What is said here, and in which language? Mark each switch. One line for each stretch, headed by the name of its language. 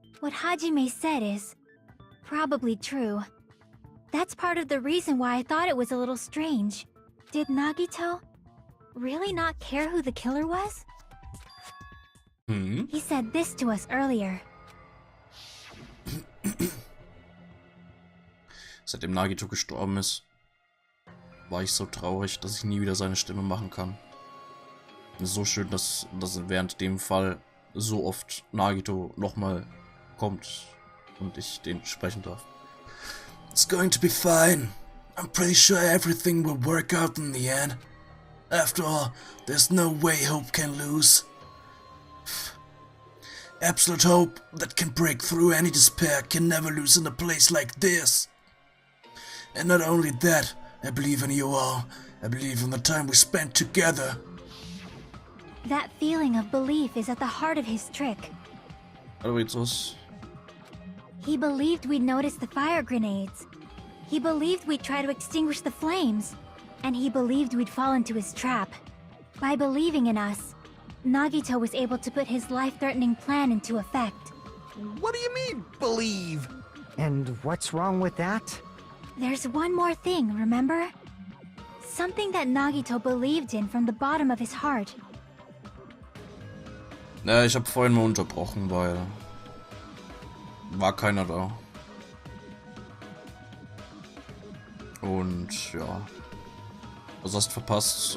English: What Hajime said is probably true. That's part of the reason why I thought it was a little strange. Did Nagito really not care who the killer was? He said this to us earlier.
German: Seitdem Nagito gestorben ist, war ich so traurig, dass ich nie wieder seine Stimme machen kann. So schön, dass während dem Fall so oft Nagito nochmal kommt und ich den sprechen darf.
English: It's going to be fine. I'm pretty sure everything will work out in the end. After all, there's no way hope can lose. Absolute hope that can break through any despair can never lose in a place like this. And not only that, I believe in you all. I believe in the time we spent together. That feeling of belief is at the heart of his trick. He believed we'd notice the fire grenades. He believed we'd try to extinguish the flames. And he believed we'd fall into his trap. By believing in us, Nagito was able to put his life-threatening plan into effect. What do you mean, believe? And what's wrong with that? There's one more thing, remember? Something that Nagito believed in from the bottom of his heart.
German: Ja, ich habe vorhin mal unterbrochen, weil war keiner da. Und ja, du hast verpasst.